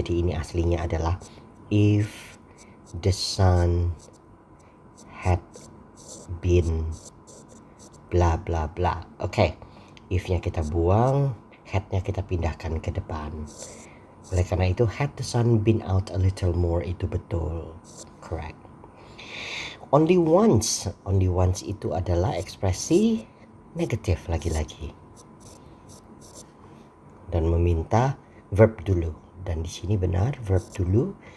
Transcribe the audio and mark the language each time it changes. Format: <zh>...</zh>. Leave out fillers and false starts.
<id>Jadi ini aslinya adalah</id> <en>if the sun had been bla bla bla.</en> <id>Oke, if-nya kita buang, had-nya kita pindahkan ke depan. Oleh karena itu</id> <en>had the sun been out a little more</en> <id>itu betul,</id> <en>correct. Only once</en> <id>itu adalah ekspresi negatif lagi-lagi, dan meminta verb dulu, dan di sini benar verb dulu.</id>